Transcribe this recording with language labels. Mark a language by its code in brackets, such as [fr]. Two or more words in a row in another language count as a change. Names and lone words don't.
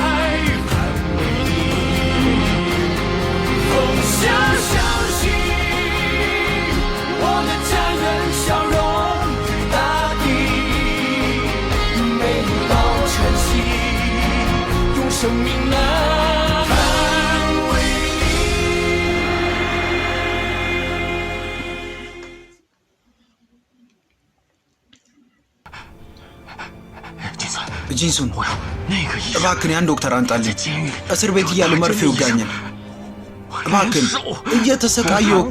[zh] 相信我的家人笑容与大地，每一道晨曦，用生命来捍卫你。 [am] ጂንሱን እባክህ አንድ ዶክተር አንጣልኝ እስር ቤት እያለ መርፌ ይወጋኛል እባክህ እየተሰቃየሁ እኮ